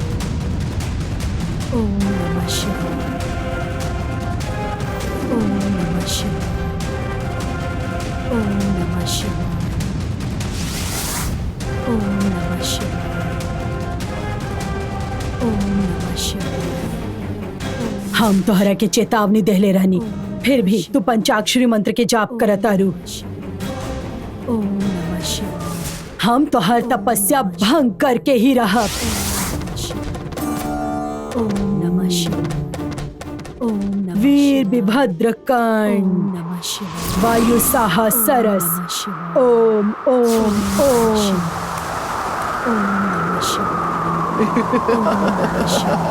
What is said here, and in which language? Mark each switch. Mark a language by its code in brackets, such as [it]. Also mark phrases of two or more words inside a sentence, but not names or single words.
[sa] ओम नमः शिवाय। ओम नमः शिवाय। ओम नमः शिवाय। ओम नमः शिवाय। ओम नमः शिवाय। [bho] हम तोहरा के चेतावनी देहले रहनी, फिर भी तू पंचाक्षरी मंत्र के जाप करत आरू। [sa] ओम नमः शिवाय। [bho] हम तोहर तपस्या भंग करके ही रहब। [sa] ओम नमः शिवाय। ओम नमः वीर विभद्र कर्ण नमः शिवाय। वायु साहा सरस। ओम ओम ओम। ओम नमः शिवाय। ओम नमः शिवाय।